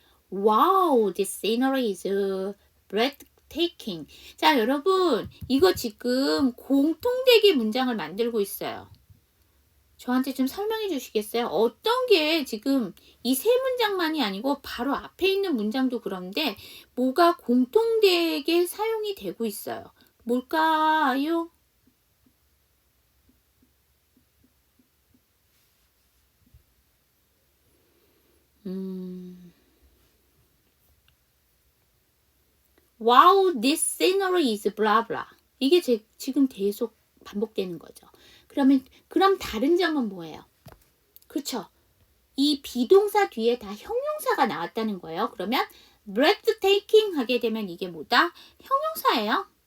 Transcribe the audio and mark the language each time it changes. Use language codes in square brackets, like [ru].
[en] Wow, this scenery is breathtaking. [ko] 자, 여러분 이거 지금 공통되게 문장을 만들고 있어요. 저한테 좀 설명해 주시겠어요? 어떤 게 지금 이 세 문장만이 아니고 바로 앞에 있는 문장도 그런데 뭐가 공통되게 사용이 되고 있어요. 뭘까요? [en] Wow, this scenery is blah blah. [ko] 이게 지금 계속 반복되는 거죠. 그럼 다른 점은 뭐예요? 그렇죠. 이 비동사 뒤에 다 형용사가 나왔다는 거예요. 그러면 breathtaking 하게 되면 이게 뭐다? 형용사예요.